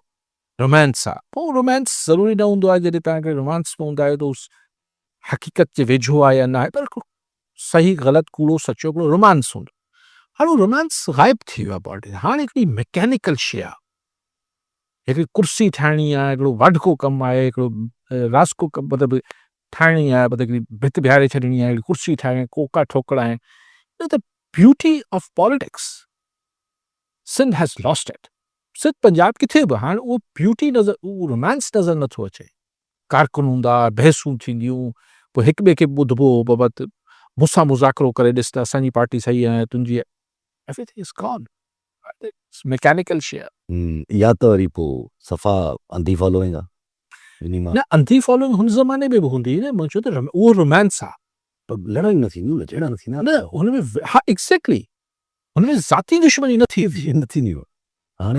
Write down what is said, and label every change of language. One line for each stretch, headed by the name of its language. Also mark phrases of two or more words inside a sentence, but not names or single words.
Sindhi: रोमांस आहे, पोइ रोमांस ज़रूरी न हूंदो आहे जॾहिं तव्हांखे रोमांस में हूंदा आहियो त उस हक़ीक़त जे वेझो आहे या न आहे, पर सही ग़लति कूड़ो सचो हिकिड़ो रोमांस हूंदो। हाणे उहो रोमांस गाइब थी वियो आहे पॉलिटिक्स। हाणे हिकिड़ी मैकेनिकल शइ आहे, हिकिड़ी कुर्सी ठाहिणी आहे, हिकिड़ो वाढको कमु आहे, हिकिड़ो रासको कमु मतिलबु ठाहिणी आहे, मतिलबु हिकिड़ी भित बीहारे छॾणी आहे, हिकिड़ी कुर्सी ठाहिणी, कोका ठोकणा आहिनि।
English: द ब्यूटी ऑफ पॉलिटिक्स सिंध हैज़ लॉस्ट इट।
Sindhi: सिंध पंजाब किथे बि हाणे उहो ब्यूटी नज़र, उहो रोमांस नज़र नथो अचे। कारकुन हूंदा, बहसूं थींदियूं, पोइ हिक ॿिए खे ॿुधबो, बाबति मूंसां मुज़ाकरो करे ॾिस त असांजी पार्टी सही आहे, तुंहिंजी
English: एवरीथिंग इज़ गॉन।
Sindhi: मैकेनिकल शइ आहे। या त वरी पोइ सफ़ा अंधी फॉलोइंग आहे इन मां न अंधी फॉलोइंग हुन ज़माने में बि हूंदी न, मां चयो त उहो रोमांस आहे। पर लड़ाई न थींदियूं, लचेड़ा न थींदा न हुनमें हा एग्ज़ैक्टली हुनमें ज़ाती दुश्मनी न थी न थींदियूं। हाणे